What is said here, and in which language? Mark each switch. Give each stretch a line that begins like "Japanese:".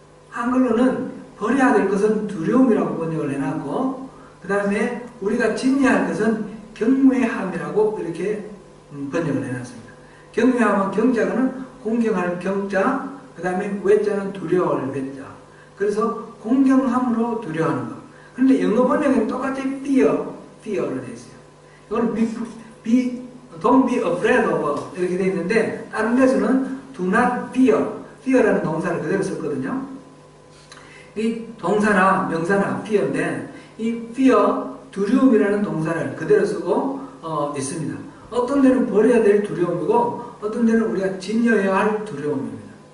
Korean: 한글로는 버려야 될 것은 두려움이라고 번역을 해놨고 그 다음에 우리가 진여할 것은 경외함이라고 이렇게 번역을 해놨습니다. 경외함은 경자는 공경하는 경자, 그 다음에 외자는 두려워할 외자. 그래서 공경함으로 두려워하는 것. 그런데 영어 번역에는 똑같이 fear로 되어 있어요. 이거는
English: don't be afraid of
Korean: 이렇게 되어 있는데 다른 데서는
English: do not fear.
Korean: fear라는 동사를 그대로 썼거든요. 이 동사나 명사나 fear인데 이 fear, 두려움이라는 동사를 그대로 쓰고 있습니다. 어떤 데는 버려야 될 두려움이고 어떤 데는 우리가 지녀야 할 두려움입니다.